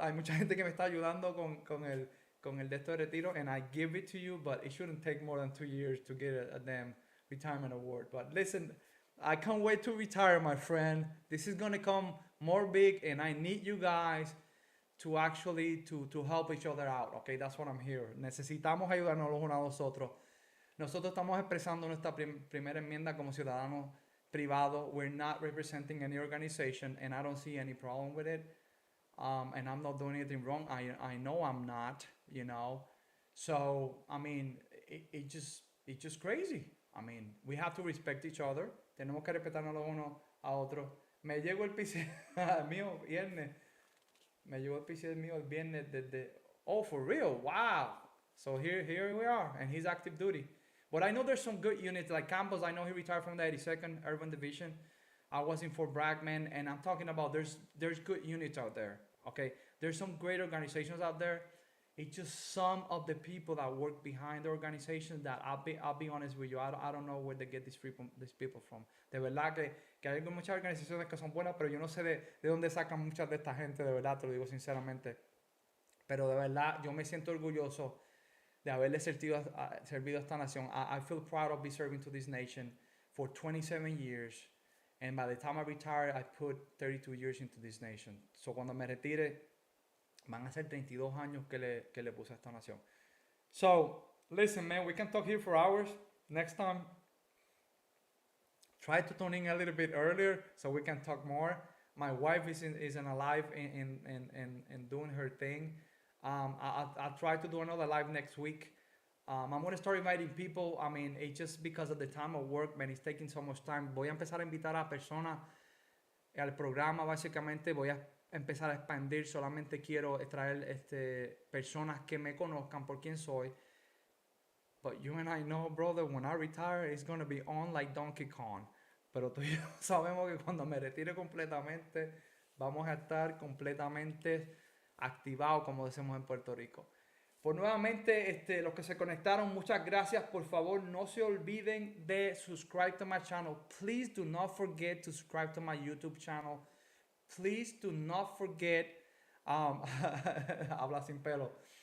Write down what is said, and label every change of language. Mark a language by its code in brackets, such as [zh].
[es] Hay mucha gente que me está ayudando con el de esto de retiro, [en] and I give it to you, but it shouldn't take more than 2 years to get a damn retirement award. But listen, I can't wait to retire, my friend. This is gonna come more big, and I need you guys to actually to help each other out. Okay, that's what I'm here. [es] Necesitamos ayudarnos los unos a los otros. Nosotros estamos expresando nuestra primera enmienda como ciudadanos privados. [en] We're not representing any organization, and I don't see any problem with it. And I'm not doing anything wrong. I know I'm not, you know. So I mean, it's just crazy. I mean, we have to respect each other. [es] Tenemos que respetarnos los unos a otros. Me llegó el PC mío viernes. Me llegó el PC mío el viernes desde. [en] Oh, for real? Wow. So here we are, and he's active duty. But I know there's some good units like Campos. I know he retired from the 82nd Urban Division. I was in Fort Bragg, man, and I'm talking about there's good units out there. Okay, there's some great organizations out there. It's just some of the people that work behind the organizations that I'll be honest with you. I don't know where they get these people from. [es] De verdad que hay muchas organizaciones que son buenas, pero yo no sé de dónde sacan muchas de esta gente, de verdad, te lo digo sinceramente. Pero de verdad, yo me siento orgulloso de haberle servido a esta nación. [en] I feel proud of be serving to this nation for 27 years. And by the time I retire, I put 32 years into this nation. [es] So cuando me retire, van a ser 32 años que le puse a esta nación. [en] So, listen, man, we can talk here for hours. Next time, try to tune in a little bit earlier so we can talk more. My wife isn't alive and doing her thing. I'll try to do another live next week. I'm going to start inviting people. I mean, it's just because of the time of work, man, it's taking so much time. [es] Voy a empezar a invitar a personas al programa, básicamente. Voy a empezar a expandir. Solamente quiero traer personas que me conozcan por quién soy. [en] But you and I know, brother, when I retire, it's going to be on like Donkey Kong. [es] Pero tú y yo sabemos que cuando me retire completamente, vamos a estar completamente activados, como decimos en Puerto Rico. Pues nuevamente, los que se conectaron, muchas gracias. Por favor, no se olviden de [en] subscribe to my channel. Please do not forget to subscribe to my YouTube channel. Please do not forget, habla sin pelo.